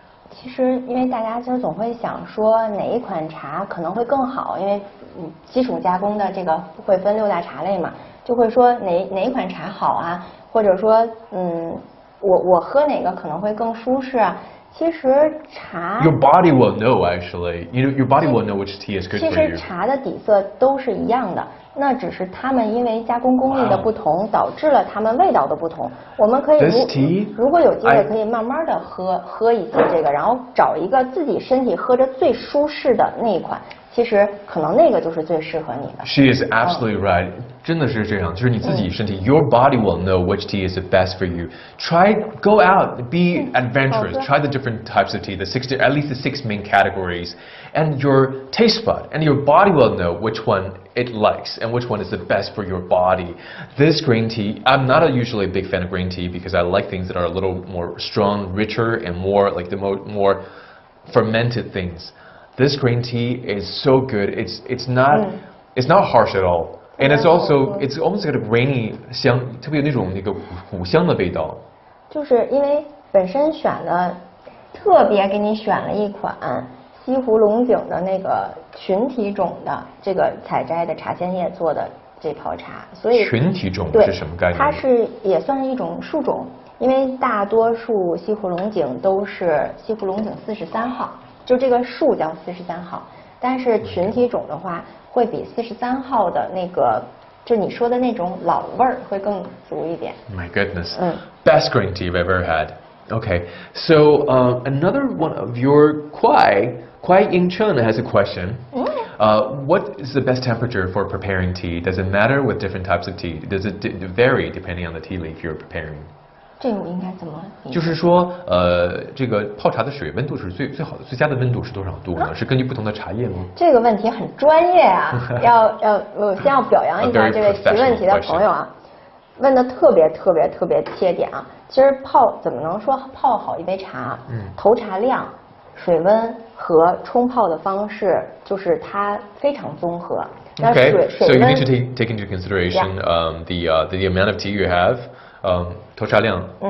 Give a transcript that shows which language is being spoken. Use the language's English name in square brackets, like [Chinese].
[Chinese] 其实，因为大家其实总会想说哪一款茶可能会更好，因为基础加工的这个会分6大茶类嘛，就会说哪一款茶好啊，或者说我喝哪个可能会更舒适啊。其实茶 [English] Your body will know actually. Your body will know which tea is good for you. [Chinese] 其实茶的底色都是一样的，那只是它们因为加工工艺的不同，导致了它们味道的不同。我们可以如果有机会可以慢慢的喝一次这个，然后找一个自己身体喝着最舒适的那一款。其实可能那个就是最适合你的。 [English] She is absolutely right. [Chinese] 真的是这样，就是你自己身体 [English] your body will know which tea is the best for you. Go out, be adventurous. Try the different types of tea, at least the 6 main categories, and your taste bud and your body will know which one it likes and which one is the best for your body. This green tea, I'm not usually a big fan of green tea because I like things that are a little more strong, richer, and more like the more fermented things. This green tea is so good. It's not harsh at all, and it's almost got a grainy [Chinese] 香，特别有那种苦香的味道。就是因为本身特别给你选了一款西湖龙井的那个群体种的这个采摘的茶仙叶做的这泡茶，所以群体种是什么概念？它也算是一种树种，因为大多数西湖龙井都是西湖龙井43号。就这个树叫43号，但是群体种的话，会比43号的那个，就你说的那种老味儿会更足一点。 [English] My goodness, best green tea I've ever had. Okay, so another one of your Kwai Ying Chen has a question. What is the best temperature for preparing tea? Does it matter with different types of tea? Does it vary depending on the tea leaf you're preparing? [Chinese] 这个我应该怎么理解？就是说，这个泡茶的水温度是最好的，最佳的温度是多少度呢？是根据不同的茶叶吗？这个问题很专业啊，我先要表扬一下这位提问题的朋友啊，问的特别切点啊。其实怎么能说泡好一杯茶？投茶量、水温和冲泡的方式，就是它非常综合。 [English] Okay, so you need to take into consideration the amount of tea you have, 投茶量，